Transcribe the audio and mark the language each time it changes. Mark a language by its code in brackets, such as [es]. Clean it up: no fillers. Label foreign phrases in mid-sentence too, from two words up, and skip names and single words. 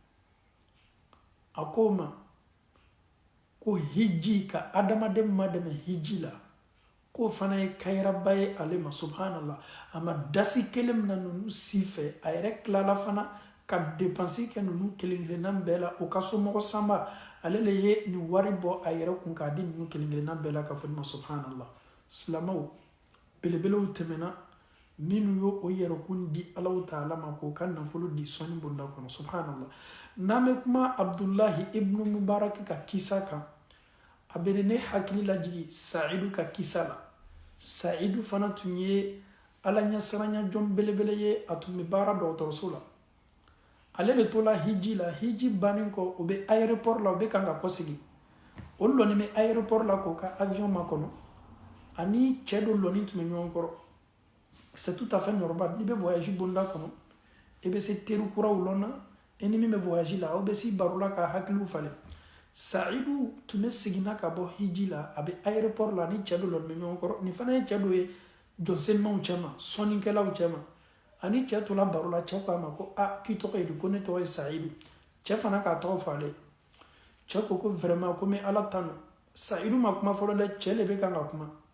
[bm] a ko ma ko hiji ka adamaden ma dɛmɛ hiji la k'o fana ye kayiraba ye ale ma subhanallah a ma dasi kelen min na ninnu si fɛ a yɛrɛ tilala fana ka dépense kɛ ninnu kelen kelenna bɛɛ la o ka somɔgɔ sanba ale le ye nin wari bɔ a yɛrɛ kun k'a di ninnu kelen kelenna bɛɛ la ka fɔ ma subhanallah silamɛw belebelew tɛmɛna minnu y'o o yɛrɛkun di Allahu Ta'ala ma k'o ka nafolo di sɔnni bonda kɔnɔ subhanallah n'an bɛ kuma Abdullahi ibn Mubarak ka kisa kan a bɛ ne hakili lajigi Sa'idu ka kisa la Sa'idu fana tun ye ala ɲɛsiranya jɔn belebele ye a tun bɛ baara dɔgɔtɔrɔso la ale de tola hiji la hiji bannen kɔ o bɛ aéroport la o bɛ kan ka kɔsegin o lɔni bɛ aéroport la k'o ka avion makɔnɔ ani cɛ dɔ lɔni tun bɛ ɲɔgɔn kɔrɔ [fr] c'est tout à fait normal [bm] n'i bɛ voyage bonda kɔnɔ i bɛ se teri kuraw lɔn na i ni min bɛ voyage la aw bɛ si baro la ka hakiliw falen Sa'idu tun bɛ seginna ka bɔ hiji la a bɛ aéroport la ni cɛ dɔ lɔni bɛ ɲɔgɔn kɔrɔ nin fana ye cɛ dɔ ye jɔnsenmaw cɛ ma sɔnnikɛlaw cɛ ma ani cɛ tola baro la cɛ ko a ma ko k'i tɔgɔ ye di ko ne tɔgɔ ye Sa'idu cɛ fana k'a tɔgɔ fɔ ale cɛ ko vraiment ko n bɛ ala tanu Sa'idu ma kuma fɔlɔ dɛ cɛ le bɛ kan ka kuma